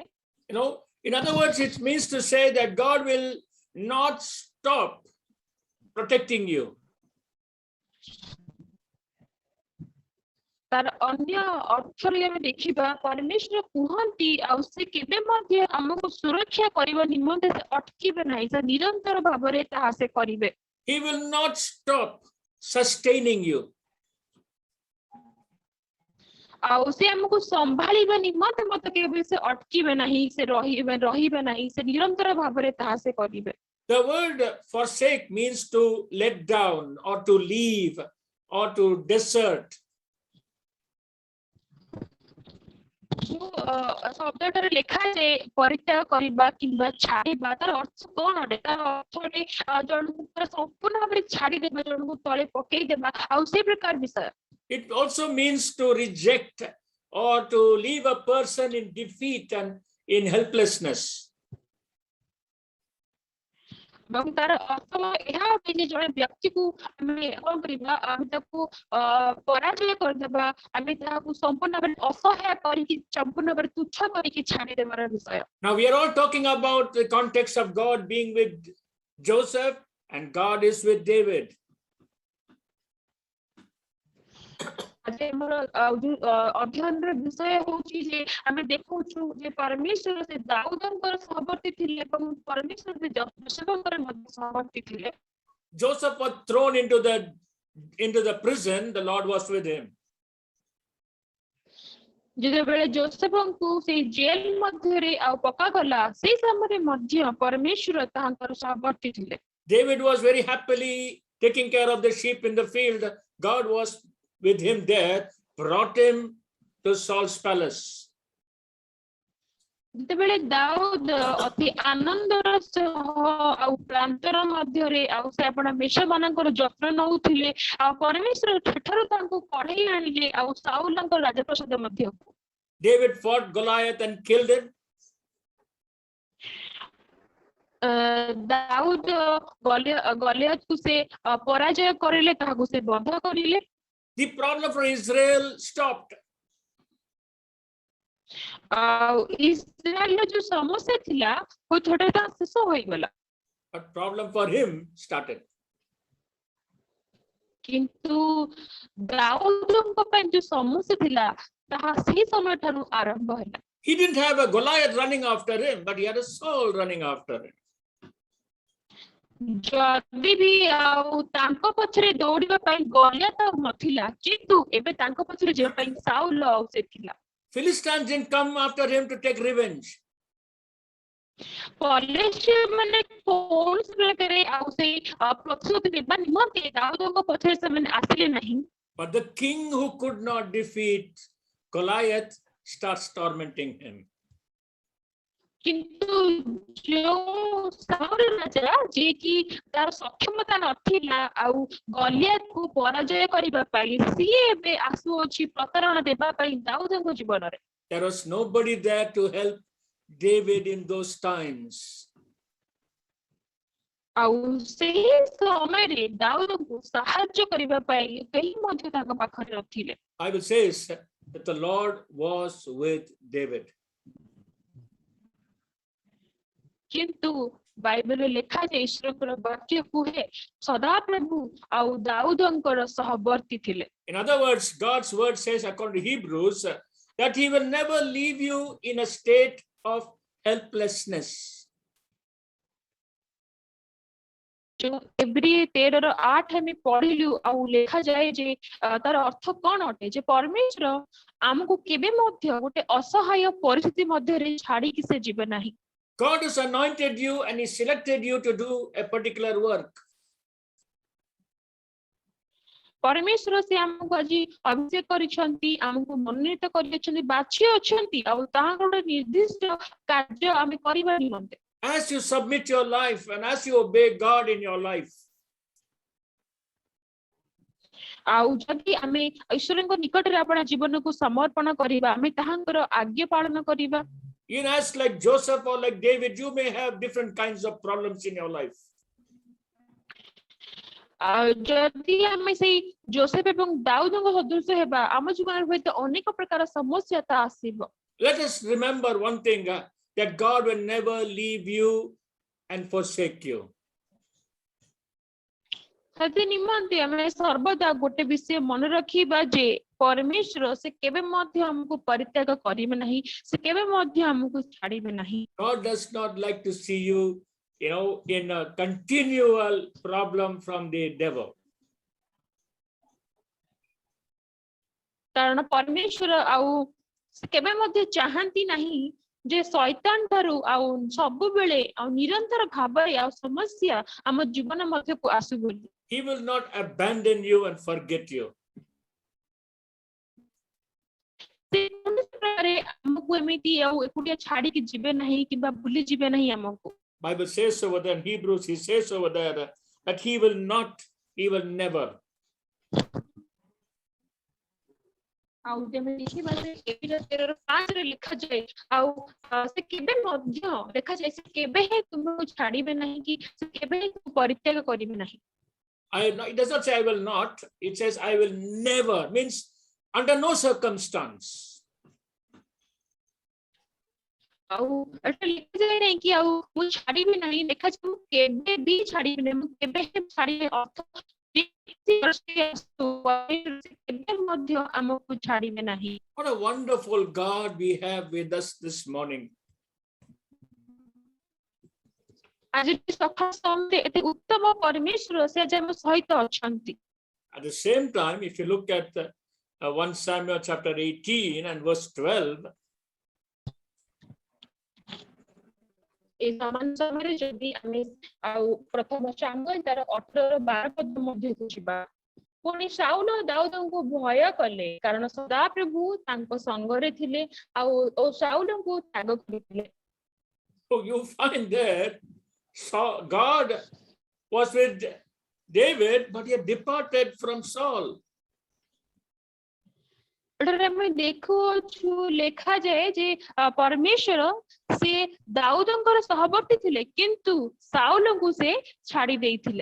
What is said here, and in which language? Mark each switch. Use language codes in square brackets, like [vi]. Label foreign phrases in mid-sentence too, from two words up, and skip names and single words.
[en] You know, in other words, it means to say that God will not stop protecting you. [or] ତାର ଅନ୍ୟ ଅର୍ଥରେ ଆମେ ଦେଖିବା परमेश्वर କୁହନ୍ତି ଆଉ ସେ କେବେ ମଧ୍ୟ ଆମକୁ ସୁରକ୍ଷା କରିବା ନିମନ୍ତେ ସେ ଅଟକିବେ ନାହିଁ, ସେ ନିରନ୍ତର ଭାବରେ ତାହା ସେ କରିବେ। [en] He will not stop sustaining you. [or] ଆଉ ସେ ଆମକୁ ସମ୍ଭାଳିବା ନିମନ୍ତେ ମଧ୍ୟ କେବେ ସେ ଅଟକିବେ ନାହିଁ, ସେ ରହିବେ ନାହିଁ, ସେ ନିରନ୍ତର ଭାବରେ ତାହା ସେ କରିବେ। [en] The word forsake means to let down or to leave or to desert. [or] ଶବ୍ଦଟାରେ ଲେଖାଯାଏ ପରିତ୍ୟାଗ କରିବା କିମ୍ବା ଛାଡ଼ିବା, ତାର ଅର୍ଥ କଣ ଅଟେ? ତାର ଅର୍ଥ ଅଟେ ଜଣକୁ ସମ୍ପୂର୍ଣ୍ଣ ଭାବରେ ଛାଡ଼ିଦେବା, ଜଣକୁ ତଳେ ପକେଇଦେବା, ଆଉ ସେ ପ୍ରକାର ବିଷୟ। [en] It also means to reject or to leave a person in defeat and in helplessness. [or] ଏବଂ ତାର ଅର୍ଥ ଏହା ଅଟେ ଯେ ଜଣେ ବ୍ୟକ୍ତିକୁ ଆମେ କଣ କରିବା, ଆମେ ତାକୁ ପରାଜୟ କରିଦେବା, ଆମେ ତାହାକୁ ସମ୍ପୂର୍ଣ୍ଣ ଭାବରେ ଅସହାୟ କରିକି ସମ୍ପୂର୍ଣ୍ଣ ଭାବରେ ତୁଚ୍ଛ କରିକି ଛାଡ଼ିଦେବାର ବିଷୟ। [en] Now we are all talking about the context of God being with Joseph and God is with David. [or] ଆଜି ଆମର ଅଧ୍ୟୟନର ବିଷୟ ହେଉଛି ଯେ ଆମେ ଦେଖୁଛୁ ଯେ ପରମେଶ୍ୱର ସେ ଦାଉଦଙ୍କର ସହବର୍ତ୍ତୀ ଥିଲେ ଏବଂ ପରମେଶ୍ୱର ସେ ଯୋଶେଫଙ୍କର ମଧ୍ୟ ସହବର୍ତ୍ତୀ ଥିଲେ। [en] Joseph was thrown into the prison, the Lord was with him. [or] ଯେତେବେଳେ ଯୋସେଫଙ୍କୁ ସେଇ ଜେଲ ମଧ୍ୟରେ ଆଉ ପକାଗଲା ସେଇ ସମୟରେ ମଧ୍ୟ ପରମେଶ୍ୱର ତାହାଙ୍କର ସହବର୍ତ୍ତୀ ଥିଲେ। [en] David was very happily taking care of the sheep in the field. God was with him there, brought him to Saul's palace. [or] ଯେତେବେଳେ ଦାଉଦ ଅତି ଆନନ୍ଦର ସହ ଆଉ ପ୍ରାନ୍ତର ମଧ୍ୟରେ ଆଉ ସେ ଆପଣ ମେଷ ମାନଙ୍କର ଯତ୍ନ ନଉଥିଲେ ଆଉ ପରମେଶ୍ୱର ସେଠାରୁ ତାଙ୍କୁ କଢେଇ ଆଣିଲେ ଆଉ ସାଉଲଙ୍କ ରାଜପ୍ରସାଦ ମଧ୍ୟକୁ। [en] David fought Goliath and killed him. [or] ଦାଉଦ ଗଲିଆତକୁ ସେ ପରାଜୟ କରିଲେ, ତାହାକୁ ସେ ବଧ କରିଲେ। [en] The problem for Israel stopped. [or] ଆଉ ଇସ୍ରାଏଲର ଯୋଉ ସମସ୍ୟା ଥିଲା ସେଟା ତା ଶେଷ ହୋଇଗଲା। [en] But problem for him started. [or] କିନ୍ତୁ ଦାଉଦଙ୍କ ପାଇଁ ଯୋଉ ସମସ୍ୟା ଥିଲା ତାହା ସେହି ସମୟଠାରୁ ଆରମ୍ଭ ହେଲା। [en] He didn't have a Goliath running after him, but he had a Saul running after him. [or] ଯଦି ବି ଆଉ ତାଙ୍କ ପଛରେ ଦୌଡ଼ିବା ପାଇଁ ଗଲିଆତ ନଥିଲା, କିନ୍ତୁ ଏବେ ତାଙ୍କ ପଛରେ ଯିବା ପାଇଁ ସାଉଲ ଆଉ ସେ ଥିଲା। [en] Philistines didn't come after him to take revenge. [or] ପଲିଷ୍ୟ ମାନେ କୌଣସି ପ୍ରକାରେ ଆଉ ସେଇ ପ୍ରତିଶୋଧ ନେବା ନିମନ୍ତେ ଦାଉଦଙ୍କ ପଛରେ ସେମାନେ ଆସିଲେ ନାହିଁ। [en] But the king who could not defeat Goliath starts tormenting him. [or] କିନ୍ତୁ ଯୋଉ ସାଉଲ ରାଜା ଯିଏ କି ତାର ସକ୍ଷମତା ନଥିଲା ଆଉ ଗଲିଆତକୁ ପରାଜୟ କରିବା ପାଇଁ ସିଏ ଏବେ ଆସୁଅଛି ପ୍ରତାରଣା ଦେବା ପାଇଁ ଦାଉଦଙ୍କ ଜୀବନରେ। [en] There was nobody there to help David in those times. [or] ଆଉ ସେହି ସମୟରେ ଦାଉଦଙ୍କୁ ସାହାଯ୍ୟ କରିବା ପାଇଁ କେହି ମଧ୍ୟ ତାଙ୍କ ପାଖରେ ନଥିଲେ। [en] Bible says that the Lord was with David. [or] କିନ୍ତୁ ବାଇବେଲରେ ଲେଖାଯାଏ ଈଶ୍ୱରଙ୍କର ବାକ୍ୟ କୁହେ ସଦାପ୍ରଭୁ ଆଉ ଦାଉଦଙ୍କର ସହବର୍ତ୍ତୀ ଥିଲେ। [en] In other words, God's word says, according to Hebrews, that he will never leave you in a state of helplessness. [or] ଯୋଉ ଏବ୍ରୀ 13:8 ଆମେ ପଢିଲୁ ଆଉ ଲେଖାଯାଏ ଯେ ତାର ଅର୍ଥ କଣ ଅଟେ ଯେ ପରମେଶ୍ୱର ଆମକୁ କେବେ ମଧ୍ୟ ଗୋଟେ ଅସହାୟ ପରିସ୍ଥିତି ମଧ୍ୟରେ ଛାଡିକି ସେ ଯିବେ ନାହିଁ। [en] God has anointed you and he selected you to do a particular work. [or] ପରମେଶ୍ୱର ସେ ଆମକୁ ଆଜି ଅଭିଷେକ କରିଛନ୍ତି, ଆମକୁ ମନୋନୀତ କରିଛନ୍ତି, ବାଛି ଅଛନ୍ତି ଆଉ ତାହାଙ୍କର ଗୋଟେ ନିର୍ଦ୍ଦିଷ୍ଟ କାର୍ଯ୍ୟ ଆମେ କରିବା ନିମନ୍ତେ। [en] As you submit your life and as you obey God in your life, [or] ଆଉ ଯଦି ଆମେ ଈଶ୍ୱରଙ୍କ ନିକଟରେ ଆପଣ ଜୀବନକୁ ସମର୍ପଣ କରିବା, ଆମେ ତାହାଙ୍କର ଆଜ୍ଞା ପାଳନ କରିବା। [en] even as like Joseph or like David, you may have different kinds of problems in your life. [or] ଯଦି ଆମେ ସେଇ ଯୋସେଫ ଏବଂ ଦାଉଦଙ୍କ ସଦୃଶ ହେବା, ଆମ ଜୀବନରେ ହୁଏତ ଅନେକ ପ୍ରକାର ସମସ୍ୟା ତା ଆସିବ। [en] Let us remember one thing, that God will never leave you and forsake you. [or] ସେଥି ନିମନ୍ତେ ଆମେ ସର୍ବଦା ଗୋଟେ ବିଷୟ ମନେ ରଖିବା ଯେ ପରମେଶ୍ୱର ସେ କେବେ ମଧ୍ୟ ଆମକୁ ପରିତ୍ୟାଗ କରିବେ ନାହିଁ, ସେ କେବେ ମଧ୍ୟ ଆମକୁ ଛାଡ଼ିବେ ନାହିଁ। [en] God does not like to see you, in a continual problem from the devil. [or] କାରଣ ପରମେଶ୍ୱର ଆଉ କେବେ ମଧ୍ୟ ଚାହାନ୍ତି ନାହିଁ ଯେ ଶୈତାନ ଠାରୁ ଆଉ ସବୁବେଳେ ଆଉ ନିରନ୍ତର ଭାବରେ ଆଉ ସମସ୍ୟା ଆମ ଜୀବନ ମଧ୍ୟକୁ ଆସୁ ବୋଲି। [en] He will not abandon you and forget you. [or] ସେ କୌଣସି ପ୍ରକାରେ ଆମକୁ ଏମିତି ଆଉ ଏକୁଟିଆ ଛାଡ଼ିକି ଯିବେ ନାହିଁ କିମ୍ବା ଭୁଲି ଯିବେ ନାହିଁ ଆମକୁ। [en] Bible says over there in Hebrews, he says over there that he will never. [or] ଆଉ ଯେମିତି ଦେଖିବା ଯେ ଏବିର 13:5 ଲେଖାଯାଏ ଆଉ ସେ କେବେ ମଧ୍ୟ ଲେଖାଯାଏ ସେ କେବେ ହିଁ ତୁମକୁ ଛାଡ଼ିବେ ନାହିଁ କି ସେ କେବେ ହିଁ ତୁମକୁ ପରିତ୍ୟାଗ କରିବେ ନାହିଁ। [en] It does not say I will not, it says I will never, means under no circumstance. [or] ଆଉ ଏଟା ଲେଖାଯାଏ ନାହିଁ କି ଆଉ ମୁଁ ଛାଡ଼ିବି ନାହିଁ, ଲେଖାଯାଏ ମୁଁ କେବେ ବି ଛାଡ଼ିବି ନାହିଁ, ମୁଁ କେବେ ହିଁ ଛାଡ଼ିବି ଅର୍ଥ କେବେ ମଧ୍ୟ ଆମକୁ ଛାଡ଼ିବେ ନାହିଁ। [en] What a wonderful God we have with us this morning. [or] ଆଜି ସକାଳ ସମୟରେ ଏତେ ଉତ୍ତମ ପରମେଶ୍ୱର ସେ ଆଜି ଆମ ସହିତ ଅଛନ୍ତି। [en] At the same time, if you look at 1 Samuel chapter 18 and verse 12. [or] ଏ ସମାନ ସମୟ ଯଦି ଆମେ ପ୍ରଥମ ସାମୁଏଲ ତାର 18-12 ପଦ ମଧ୍ୟକୁ ଯିବା ପୁଣି ଶାଉଲ ଦାଉଦଙ୍କୁ ଭୟ କଲେ କାରଣ ସଦା ପ୍ରଭୁ ତାଙ୍କ ସଙ୍ଗରେ ଥିଲେ ଓ ଶାଉଲଙ୍କୁ ତ୍ୟାଗ କରିଥିଲେ. [en] So you find that God was with David, but he had departed from Saul. [or] ଆମେ ଦେଖୁଛୁ ଲେଖା ଯାଏ ଯେ ପରମେଶ୍ୱର ସେ ଦାଉଦଙ୍କର ସହବର୍ତ୍ତୀ ଥିଲେ କିନ୍ତୁ ଶାଉଲଙ୍କୁ ସେ ଛାଡ଼ି ଦେଇଥିଲେ.